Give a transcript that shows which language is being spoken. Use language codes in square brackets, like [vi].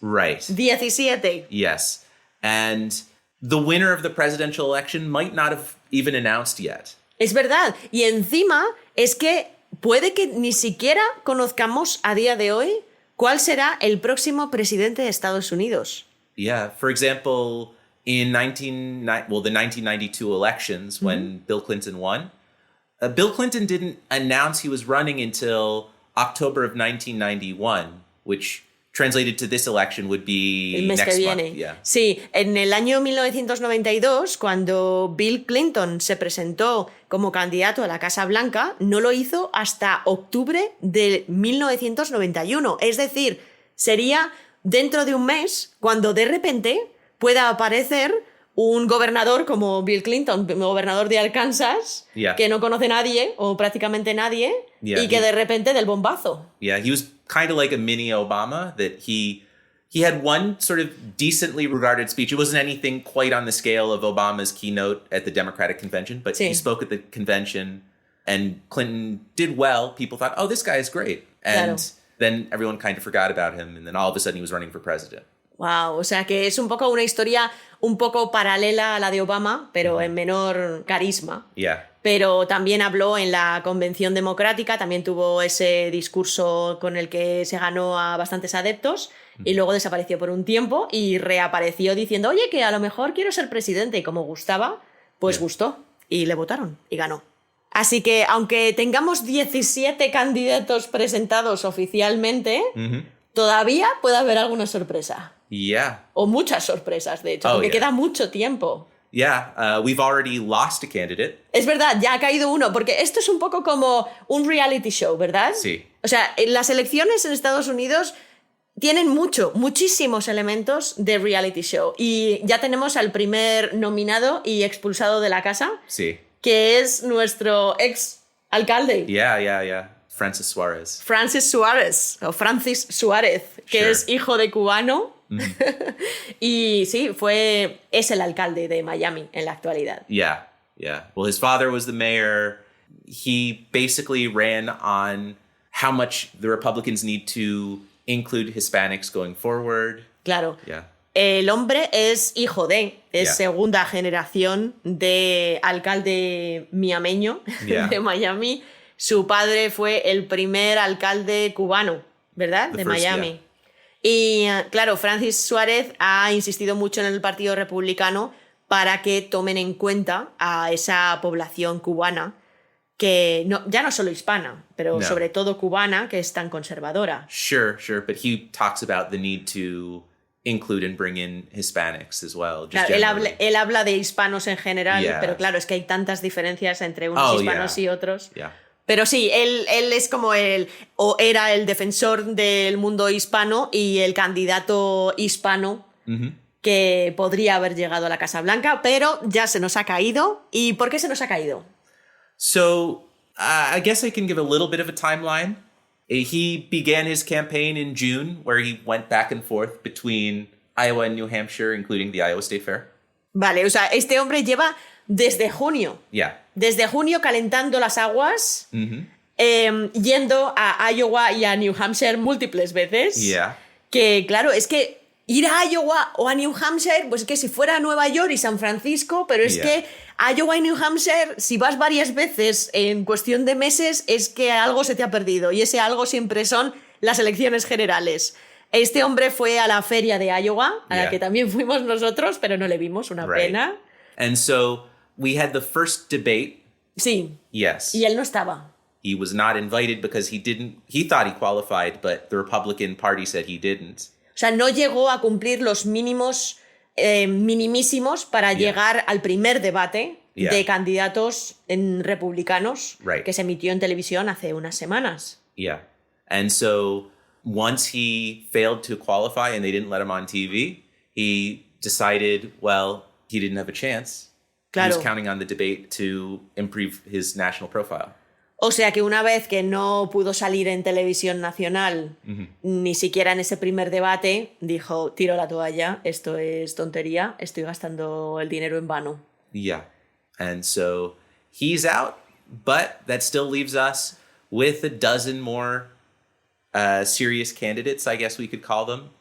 [en] Right. 17. Yes. And the winner of the presidential election might not have even announced yet. [es] Es verdad. Y encima es que puede que ni siquiera conozcamos a día de hoy cuál será el próximo presidente de Estados Unidos. [en] Yeah. For example, in the 1992 elections, when Bill Clinton won, Bill Clinton didn't announce he was running until October of 1991, which translated to this election would be [es] el mes [en] next [es] que viene. [en] month. Yeah. [es] Sí, en el año 1992, cuando Bill Clinton se presentó como candidato a la Casa Blanca, no lo hizo hasta octubre de 1991. Es decir, sería dentro de un mes cuando de repente pueda aparecer un gobernador como Bill Clinton, gobernador de Arkansas, que no conoce nadie o prácticamente nadie, y que de repente del bombazo. [en] Yeah, he was kind of like a mini Obama, that he had one sort of decently regarded speech. It wasn't anything quite on the scale of Obama's keynote at the Democratic Convention, but he spoke at the convention and Clinton did well. People thought, oh, this guy is great. And then everyone kind of forgot about him, and then all of a sudden he was running for president. [es] Wow, o sea que es un poco una historia un poco paralela a la de Obama, pero en menor carisma. [en] Yeah. [es] Pero también habló en la Convención Democrática, también tuvo ese discurso con el que se ganó a bastantes adeptos y luego desapareció por un tiempo y reapareció diciendo, oye, que a lo mejor quiero ser presidente, y como gustaba, pues gustó y le votaron y ganó. Así que aunque tengamos 17 candidatos presentados oficialmente, todavía puede haber alguna sorpresa. [en] Yeah. [es] O muchas sorpresas, de hecho, porque queda mucho tiempo. [en] Yeah, we've already lost a candidate. [es] Es verdad, ya ha caído uno, porque esto es un poco como un reality show, ¿verdad? Sí. O sea, las elecciones en Estados Unidos tienen muchísimos elementos de reality show. Y ya tenemos al primer nominado y expulsado de la casa, que es nuestro ex alcalde. [en] Yeah. Francis Suárez. [es] O Francis Suárez, que es hijo de cubano. Y sí, es el alcalde de Miami en la actualidad. [en] Yeah. Well, his father was the mayor. He basically ran on how much the Republicans need to include Hispanics going forward. [es] Claro. [en] Yeah. [es] El hombre es segunda generación de alcalde miameño de Miami. Su padre fue el primer alcalde cubano, ¿verdad? De Miami. Y claro, Francis Suárez ha insistido mucho en el Partido Republicano para que tomen en cuenta a esa población cubana, que ya no solo hispana, pero sobre todo cubana, que es tan conservadora. [en] Sure, but he talks about the need to include and bring in Hispanics as well. [es] Claro, él habla de hispanos en general, pero claro, es que hay tantas diferencias entre unos hispanos y otros. Pero sí, él es como era el defensor del mundo hispano y el candidato hispano que podría haber llegado a la Casa Blanca, pero ya se nos ha caído. ¿Y por qué se nos ha caído? [en] So, I guess I can give a little bit of a timeline. He began his campaign in June, where he went back and forth between Iowa and New Hampshire, including the Iowa State Fair. [es] Vale, o sea, este hombre lleva desde junio. [en] Yeah. [es] Desde junio calentando las aguas, yendo a Iowa y a New Hampshire múltiples veces. [en] Yeah. [es] Que claro, es que ir a Iowa o a New Hampshire, pues es que si fuera a Nueva York y San Francisco, pero es que Iowa y New Hampshire, si vas varias veces en cuestión de meses, es que algo se te ha perdido. Y ese algo siempre son las elecciones generales. Este hombre fue a la feria de Iowa, a la que también fuimos nosotros, pero no le vimos, una pena. [en] And so we had the first debate. [es] Sí. [en] Yes. [es] Y él no estaba. [en] He was not invited because he thought he qualified, but the Republican Party said he didn't. [es] O sea, no llegó a cumplir los mínimos minimísimos para llegar al primer debate de candidatos republicanos que se emitió en televisión hace unas semanas. [en] Yeah. And so once he failed to qualify and they didn't let him on TV, he decided, well, he didn't have a chance. [es] Claro. [en] He was counting on the debate to improve his national profile. [es] O sea que una vez que no pudo salir en televisión nacional, ni siquiera en ese primer debate, dijo, tiro la toalla, esto es tontería, estoy gastando el dinero en vano. [en] Yeah. And so he's out, but that still leaves us with a dozen more serious candidates, I guess we could call them.